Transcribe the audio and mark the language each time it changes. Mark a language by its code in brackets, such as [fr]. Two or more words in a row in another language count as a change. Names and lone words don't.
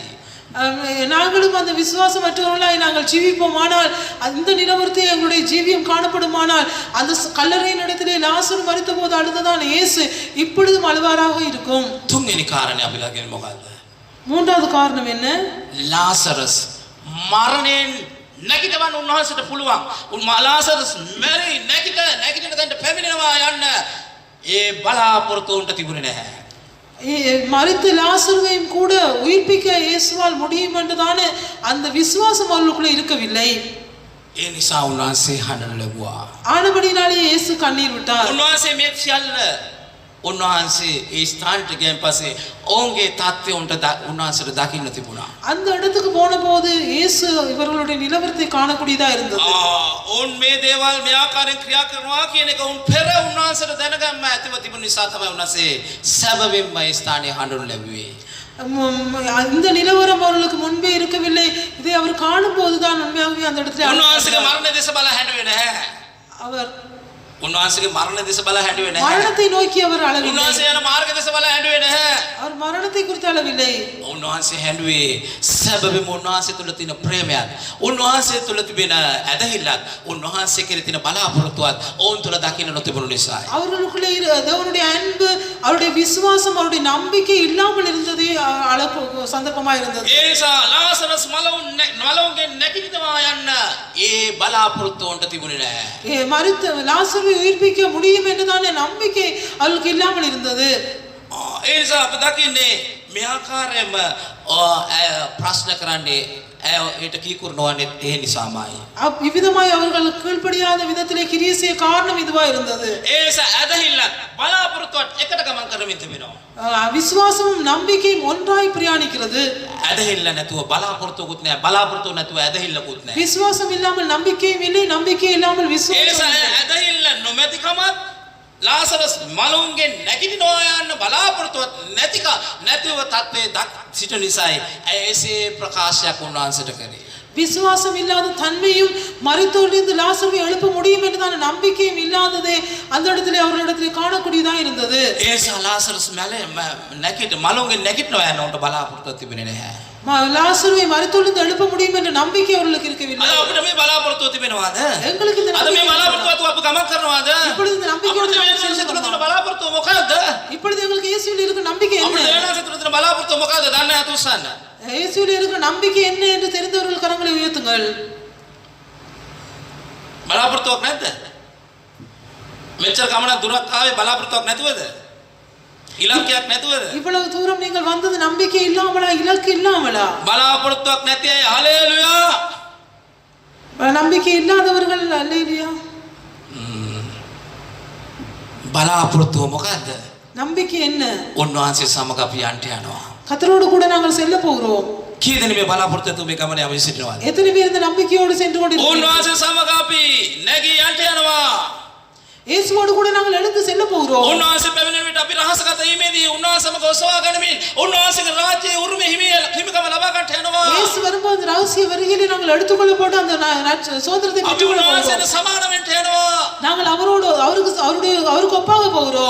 [ta] நாங்களும் அந்த விசுவாசமற்றவர்களாய் நாங்கள் ஜீவிப்போமானால் அந்த நிலவரத்தை எங்களுடைய ஜீவியம் காணப்படுமானால் அந்த கல்லறையின் இடத்திலே லாசரு மரித்த போது அழுததான் இயேசு இப்பொழுதும் அழுவாராக இருக்கும். [si] තුන්වෙනි කාරණේ අපි ළඟින් මොකද්ද? [ta] மூன்றாவது காரணம் என்ன? [si] ලාසරස් මරණයෙන් නැගිටවන්න උන්වහන්සේට පුළුවන්. ලාසරස් මැරි නැගිටින තැනට පැමිණෙනවා යන්න ඒ බලාපොරොත්තු උන්ට තිබුණේ නැහැ. [ta] மரித்த லாசருவையும் கூட உயிர்ப்பிக்க இயேசுவால் முடியும் என்றுதானே அந்த விசுவாசம் அவர்களுக்குள்ள இருக்கவில்லை. [si] ඒ නිසා උන්වහන්සේ හඬන ලැබුවා. [ta] ஆனபடினாலே இயேசு கண்ணீர் விட்டார். [si] උන්වහන්සේ මේ සියල්ල උන්වහන්සේ ඒ ස්ථානට ගියන් පස්සේ ඔවුන්ගේ தත්ත්වය උන්වහන්සේට දකින්න තිබුණා. [ta] அந்த இடத்துக்கு போன போது இயேசு இவர்களுடைய நிலவரத்தை காணக்கூடியதா இருந்தது. [si] ඔවුන් මේ දේවල් මේ ආකාරයෙන් ක්‍රියා කරනවා කියන එක උන් පෙර උන්වහන්සේට දැනගන්න ඇතිව තිබුණ නිසා තමයි උන්වහන්සේ සැබවින්ම ඒ ස්ථානයේ හඬනු ලැබුවේ. [ta] இந்த நிலவரம் அவர்களுக்கு முன்பே இருக்கவில்லை. இதை அவர் காணும் போதுதான் உண்மையாகவே அந்த இடத்துல [si] උන්වහන්සේගේ මරණ දෙස බල හැඬුවේ නැහැ. [ta] அவர் [si] උන්වහන්සේගේ මරණ දෙස බල හැඬුවේ නැහැ. [ta] மரணத்தை நோக்கி அவர் அழவில்லை. [si] උන්වහන්සේ යන මාර්ග දෙස බල හැඬුවේ නැහැ. [ta] அவர் மரணத்தை குறித்து அழவில்லை. [si] උන්වහන්සේ හැඬුවේ සැබවින්ම උන්වහන්සේ තුළ තියෙන ප්‍රේමයත් උන්වහන්සේ තුළ තිබෙන ඇදහිල්ලත් උන්වහන්සේ කෙරෙහි තියෙන බලාපොරොත්තුවත් ඔවුන් තුළ දකින්න නොතිබුණු නිසායි. [ta] அவர்களுக்குள்ளே தேவனுடைய அன்பு அவருடைய விசுவாசம் அவருடைய நம்பிக்கை இல்லாமல் இருந்ததே அழகு சந்தர்ப்பமா இருந்தது. [si] ඒ නිසා ලාසරස් මලවුන්ගෙන් නැගිටිනවා යන්න ඒ බලාපොරොත්තු උන්ට තිබුණේ නැහැ. [ta] மரித்த லாசருவை உயிர்ப்பிக்க முடியும் என்றுதானே நம்பிக்கை அவர்களுக்கு இல்லாமல் இருந்தது. [si] ඒ නිසා අපි දකින්නේ මේ ආකාරයෙන්ම ප්‍රශ්න කරන්නේ ඒට කීකුරුනවන්නේ ඒ නිසාමයි. [ta] இவ்விதமாய் அவர்கள் கீழ்ப்படியாத விதத்திலே கிரியை செய்ய காரணம் இதுவா இருந்தது. [si] ඒ නිසා ඇදහිල්ල බලාපොරොත්තුවත් එකට ගමන් කරමින් තිබෙනවා. [ta] விசுவாசமும் நம்பிக்கையும் ஒன்றாய் பிரயாணிக்கிறது. [si] ඇදහිල්ල නැතුව බලාපොරොත්තුකුත් නැහැ. බලාපොරොත්තු නැතුව ඇදහිල්ලකුත් නැහැ. [ta] விசுவாசம் இல்லாமல் நம்பிக்கையும் இல்லை, நம்பிக்கை இல்லாமல் [si] ඒ [ta] விசுவாசம் [si] නිසා [ta] இல்லை. [si] ඇදහිල්ල නොමැතිකමත් ලාසරස් මලවුන්ගෙන් නැගිටිනවා යන්න බලාපොරොත්තුවත් නැතිව තත්ත්වයේ සිට නිසායි එසේ ප්‍රකාශයක් උන්වහන්සේට කරේ. [ta] விசுவாசம் இல்லாத தன்மையும் மரித்தோரிலிருந்து லாசருவை எழுப்ப முடியும் என்றதான நம்பிக்கையும் இல்லாததே அந்த இடத்திலே அவர்களிடத்திலே காணக்கூடியதா இருந்தது. [si] ඒ නිසා ලාසරස් මලවුන්ගෙන් නැගිටිනවා යන්න උන්ට බලාපොරොත්තුවක් තිබුණේ නැහැ. [ta] லாசருவை மரித்தோரிலிருந்து எழுப்ப முடியும் என்ற நம்பிக்கை அவர்களுக்கு இருக்கவில்லை. [si] අද අපිට මේ බලාපොරොත්තුව තිබෙනවාද? [ta] எங்களுக்கு இந்த [si] අද මේ බලාපොරොත්තුවත් අපි ගමන් කරනවාද? [ta] இப்பொழுது இந்த நம்பிக்கையோடு [si] අපිට මේ ශිෂ්‍ය තුළ තියෙන බලාපොරොත්තුව මොකක්ද? [ta] இப்பொழுது எங்களுக்கு இயேசுவில் இருக்கிற நம்பிக்கை என்ன? [si] අපිට දේවනාසේ තුළ තියෙන බලාපොරොත්තුව මොකක්ද? දන්නේ නැතු උස්සන්න. [ta] இயேசுவில் இருக்கிற நம்பிக்கை என்ன என்று தெரிந்தவர்கள் கரங்களை உயர்த்துங்கள். [si] බලාපොරොත්තුවක් නැද්ද? මෙච්චර ගමන දුරක් ආවේ බලාපොරොත්තුවක් නැතුවද? ඉලක්කයක් නැතුවද? [ta] இவ்வளவு தூரம் நீங்கள் வந்தது நம்பிக்கை இல்லாமலா, இலக்கு இல்லாமலா? [si] බලාපොරොත්තුවක් නැති අය හලෙලුයා. [ta] நம்பிக்கை இல்லாதவர்கள் அல்லேலூயா. [si] බලාපොරොත්තුව මොකද්ද? [ta] நம்பிக்கை என்ன? [si] උන්වහන්සේ සමග අපි යන්න යනවා. [ta] கர்த்தரோடு கூட நாங்கள் செல்ல போகிறோம். [si] කී දෙනෙක් මේ බලාපොරොත්තු මේ ගමනේ අපි සිටිනවද? [ta] எத்தனை பேர் இந்த நம்பிக்கையோடு சென்று கொண்டிருக்கிறோம்? [si] උන්වහන්සේ සමග අපි නැගී යන්න යනවා. [ta] இயேசுவோடு கூட நாங்கள் எழுந்து செல்ல போகிறோம். [si] උන්වහන්සේ පැමිණෙන විට අපි රහසගත වීමේදී උන්වහන්සේම ඔසවා ගනිමින් උන්වහන්සේගේ රාජ්‍යයේ උරුම හිමිකම ලබා ගන්නට යනවා. [ta] இயேசு வரும்போது ரகசிய வருகையிலே நாங்கள் எடுத்துக்கொள்ளப்பட்ட அந்த சுதந்திரத்தை [si] අපි [ta] பெற்றுக்கொள்ள [si] උන්වහන්සේට [ta] போகிறோம். [si] සමාන වෙන්න යනවා. [ta] நாங்கள் அவருக்கு ஒப்பாக போகிறோம்.